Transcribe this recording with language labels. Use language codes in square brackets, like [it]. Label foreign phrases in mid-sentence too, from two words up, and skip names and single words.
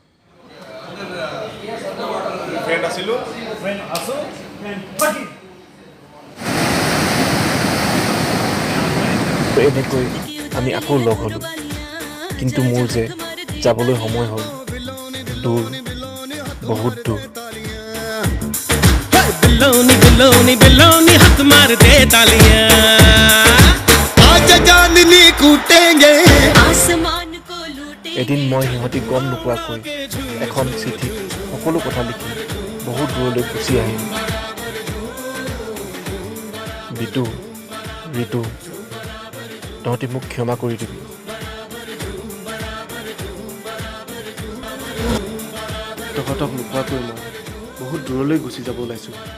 [as] ফ্ৰেণ্ড আছিলোঁ, এনেকৈ আমি আকৌ লগ হ'লোঁ। কিন্তু মোৰ যে যাবলৈ সময় হ'ল, দূৰ, বহুত দূৰ। [hi] बिलोनी बिलोनी बिलोनी हक मार दे तालियां आज चांदनी कूटेंगे आसमान को लूटेंगे। [as] এদিন মই সিহঁতি গম নোপোৱাকৈ এখন চিঠিত সকলো কথা লিখি বহুত দূৰলৈ গুচি আহিলোঁ। বিটু, ঋতু, তহঁতি মোক ক্ষমা কৰি দিবি। তহঁতক নোপোৱাকৈ মই বহুত দূৰলৈ গুচি যাব ওলাইছোঁ।